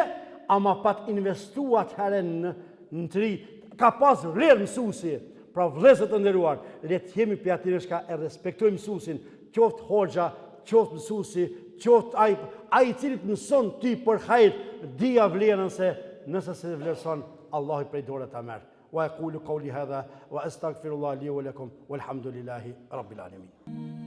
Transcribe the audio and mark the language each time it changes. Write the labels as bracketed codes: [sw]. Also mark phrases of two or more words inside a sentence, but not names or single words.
[sq] Ama pat investuat herën në të ri, ka pas vlerë mësuesi. Pra vëllezër të nderuar, le të jemi për atyre që e respektojmë mësuesin, qoftë hoxha, qoftë mësuesi, qoftë ai i cili të mëson ty për hajër, dija vlerën se nëse se vlerëson, Allah i prej dore ta merr. [ar] وأقول قولي هذا وأستغفر الله لي ولكم والحمد لله رب العالمين.